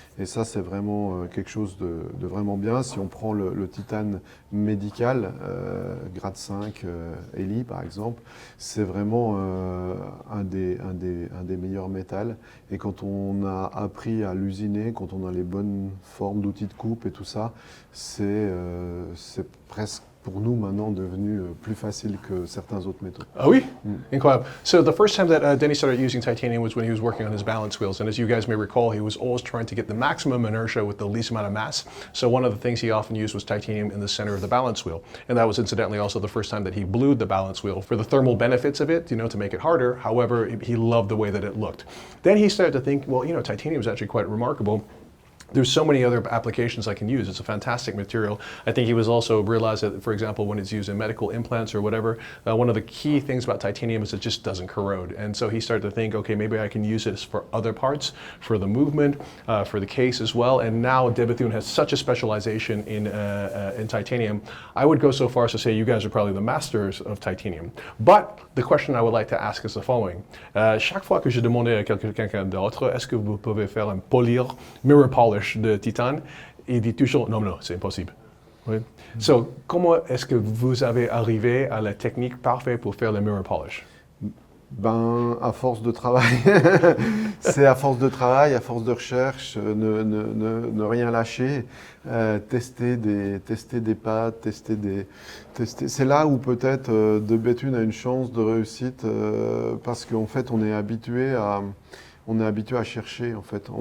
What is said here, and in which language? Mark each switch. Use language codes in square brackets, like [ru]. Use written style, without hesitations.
[fr] Et ça c'est vraiment quelque chose de vraiment bien. Si on prend le titane médical, grade 5, Eli par exemple, c'est vraiment un des meilleurs métals. Et quand on a appris à l'usiner, quand on a les bonnes formes d'outils de coupe et tout ça, c'est presque pour nous maintenant devenu plus facile que certains autres métaux. Ah oui? Incroyable. [en] So the first time that Denny started using titanium was when he was working on his balance wheels. And as you guys may recall, he was always trying to get the maximum inertia with the least amount of mass. So one of the things he often used was titanium in the center of the balance wheel. And that was incidentally also the first time that he blued the balance wheel for the thermal benefits of it, to make it harder. However, he loved the way that it looked. Then he started to think, well, titanium is actually quite remarkable. There's so many other applications I can use. It's a fantastic material. I think he was also realized that, for example, when it's used in medical implants or whatever, one of the key things about titanium is it just doesn't corrode. And so he started to think, okay, maybe I can use this for other parts, for the movement, for the case as well. And now de Bethune has such a specialization in titanium. I would go so far as to say you guys are probably the masters of titanium. But the question I would like to ask is the following. [fr] Chaque fois que je demandais à quelqu'un d'autre, est-ce que vous pouvez faire un mirror polish de titane, il dit toujours non, c'est impossible. Oui. So, comment est-ce que vous avez arrivé à la technique parfaite pour faire le mirror polish? Ben, à force de travail, c'est à force de travail, à force de recherche, ne rien lâcher, tester des pâtes, c'est là où peut-être de Bethune a une chance de réussite parce qu'en fait on est habitué à chercher, en fait.